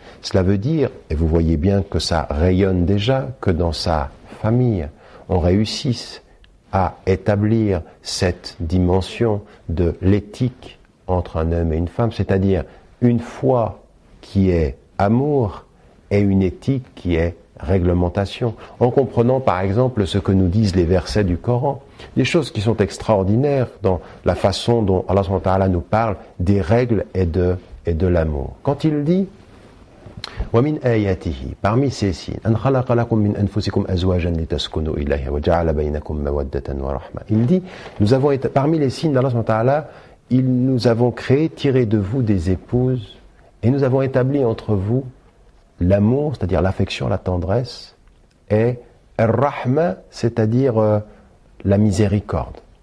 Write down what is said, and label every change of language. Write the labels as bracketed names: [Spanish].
[French] Cela veut dire, et vous voyez bien que ça rayonne déjà, que dans sa famille, on réussisse à établir cette dimension de l'éthique entre un homme et une femme, c'est-à-dire une foi qui est amour et une éthique qui est réglementation, en comprenant par exemple ce que nous disent les versets du Coran, des choses qui sont extraordinaires dans la façon dont Allah subhanahu wa ta'ala nous parle des règles et de l'amour. [Arabic] Quand il dit وَمِنْ آيَاتِهِ [French] parmi ces signes [Arabic] أَنْ خَلَقَ لَكُم مِنْ أَنفُسِكُمْ أَزْوَاجًا لِتَسْكُنُوا إِلَيْهَا وَجَعَلَ بَيْنَكُمْ مَوَدَّةً وَرَحْمَةً. [French] Il dit, parmi les signes d'Allah subhanahu wa ta'ala, nous avons créé, tiré de vous des épouses, et nous avons établi entre vous l'amour, c'est-à-dire l'affection, la tendresse, et ar-rahma, c'est-à-dire la miséricorde.